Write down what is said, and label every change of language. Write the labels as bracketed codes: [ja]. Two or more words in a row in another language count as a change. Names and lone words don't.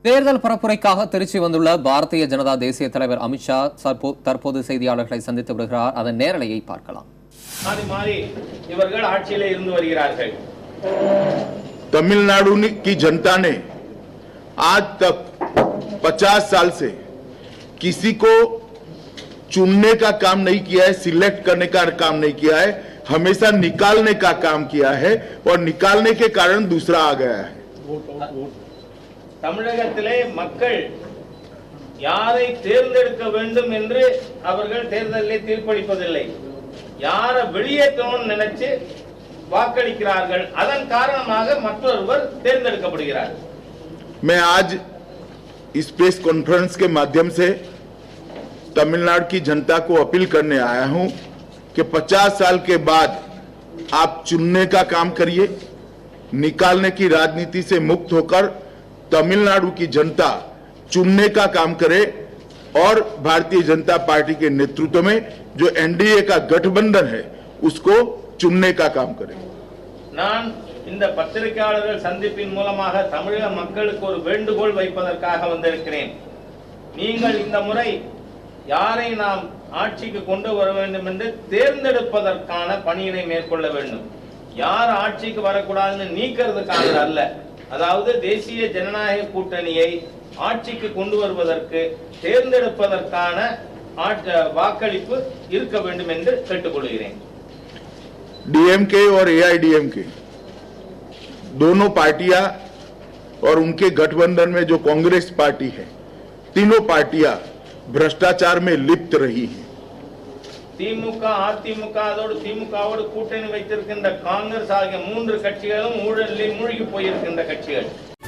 [ta] தேர்தல் பரப்புரைக்காக திருச்சி வந்துள்ள பாரதிய ஜனதா தேசிய தலைவர் அமித்ஷா தற்போது செய்தியாளர்களை சந்தித்து வருகிறார். அதன் நேரலையை பார்க்கலாம். இவர்கள் ஆட்சியிலே இருந்து வருகிறார்கள். [hi] तमिलनाडु की जनता ने आज तक 50 साल से किसी को चुनने का काम नहीं किया है, सिलेक्ट करने का काम नहीं किया है, हमेशा निकालने का काम किया है और निकालने के कारण दूसरा आ गया है. [ta] தமிழகத்திலே மக்கள் யாரை தேர்ந்தெடுக்க வேண்டும் என்று அவர்கள் தேர்தலிலே தீர்ப்பளிப்பதில்லை. யாரை வெளியேற்றணும்னு நினைச்சு வாக்களிக்கிறார்கள். அதன் காரணமாக மற்றொருவர் தேர்ந்தெடுக்கப்படுகிறார். [hi] मैं आज इस [en] press conference [hi] के माध्यम से तमिलनाडु की जनता को अपील करने आया हूं कि 50 साल के बाद आप चुनने का काम करिए, निकालने की राजनीति से मुक्त होकर तमिलनाडु की जनता चुनने का काम करे और भारतीय जनता पार्टी के नेतृत्व में जो एनडीए का गठबंधन है उसको चुनने का काम करे. [ta] நான் இந்த பத்திரிகையாளர்கள் சந்திப்பின் மூலமாக தமிழக மக்களுக்கு ஒரு வேண்டுகோள் வைப்பதற்காக வந்திருக்கிறேன். நீங்கள் இந்த முறை யாரை நாம் ஆட்சிக்கு கொண்டு வர வேண்டும் என்று தேர்ந்தெடுப்பதற்கான பணியினை மேற்கொள்ள வேண்டும். யார் ஆட்சிக்கு வரக்கூடாதுன்னு நீக்கிறதுக்காக அல்ல. அதாவது தேசிய ஜனநாயக கூட்டணியை ஆட்சிக்கு கொண்டு வருவதற்கு தேர்ந்தெடுப்பதற்கான வாக்களிப்பு இருக்க வேண்டும் என்று கேட்டுக்கொள்கிறேன். [hi] डीएमके और एआईडीएमके दोनों पार्टियां और उनके गठबंधन में जो कांग्रेस पार्टी है, तीनों पार्टियां भ्रष्टाचार में लिप्त रही हैं. [ta] திமுக, அதிமுக அதோடு திமுகவோடு கூட்டணி வைத்திருக்கின்ற காங்கிரஸ் ஆகிய 3 கட்சிகளும் ஊழலில் மூழ்கி போயிருக்கின்ற கட்சிகள்.